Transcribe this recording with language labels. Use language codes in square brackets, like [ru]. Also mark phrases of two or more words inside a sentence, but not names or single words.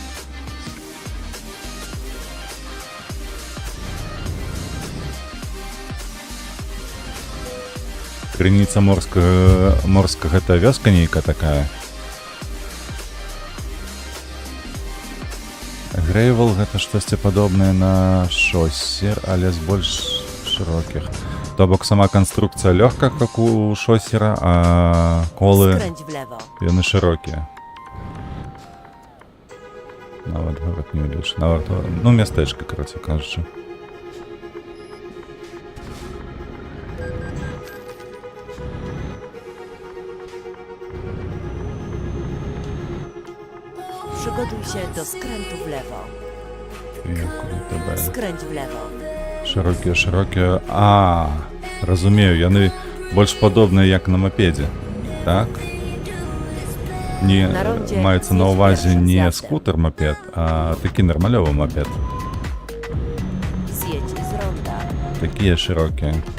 [be] Крыніца морская, гэта вёска нейка такая. Грэйвал гэта штосьці падобнае на шоссер, але з больш шырокіх. То бок сама канструкцыя лёгка, как у шоссера, а колы [pl] Skręć w lewo. [be] яны шырокія. Нават горад не ўліч. Нават, ну, мястэчка, карацей кажучы. [pl] Przygotuj się do skrętu w lewo. Skręć w lewo. [be] Шырокія. А, разумею, яны больш падобныя як на мапедзе, так? Не На ронде маецца на з'едзь ўвазе першым не з'яздам. скутер-мапед, а такі нармалёвы мапед. [pl] Zjedź z ronda. [be] Такія шырокія.